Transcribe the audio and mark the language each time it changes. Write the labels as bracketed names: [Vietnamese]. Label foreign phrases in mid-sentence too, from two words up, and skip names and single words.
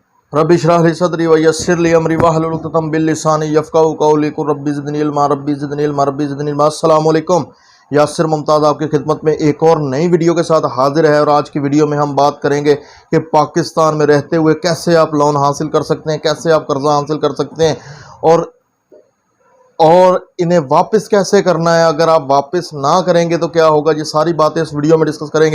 [Arabic] رب اشرح لي صدري ويسر لي أمري واحلل عقدة من لساني يفقهوا قولي قل رب زدني علما رب زدني علما رب زدني علما. السلام عليكم. [Urdu] یاسر ممتاز آپ کی خدمت میں ایک اور نئی ویڈیو کے ساتھ حاضر ہے اور آج کی ویڈیو میں ہم بات کریں گے کہ پاکستان میں رہتے ہوئے کیسے آپ لون حاصل کر سکتے ہیں، کیسے آپ قرضہ حاصل کر سکتے ہیں اور انہیں واپس کیسے کرنا ہے. اگر آپ واپس نہ کریں گے تو کیا ہوگا، یہ ساری باتیں اس ویڈیو میں ڈسکس کریں گے.